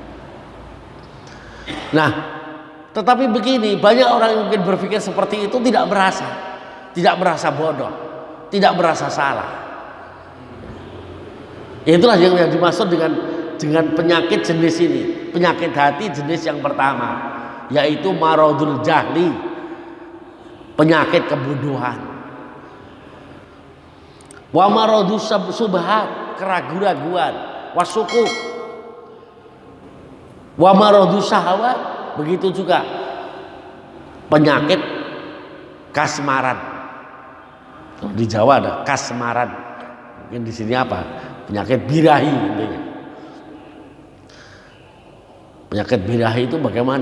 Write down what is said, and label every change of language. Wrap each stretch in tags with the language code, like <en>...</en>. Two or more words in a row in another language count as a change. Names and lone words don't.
<id>Nah, tetapi begini, banyak orang yang mungkin berpikir seperti itu tidak merasa bodoh, tidak merasa salah. Itulah yang dimaksud dengan penyakit jenis ini, penyakit hati jenis yang pertama, yaitu</id> <ar>مرض الجهل,</ar> <id>penyakit kebodohan.</id> <ar>ومرض الشبهات, keraguan-raguan, wasukuk. ومرض الشهوات,</ar> <id>begitu juga penyakit kasmaran. Di Jawa ada kasmaran. Mungkin di sini apa? Penyakit birahi intinya. Penyakit birahi itu bagaimana?</id>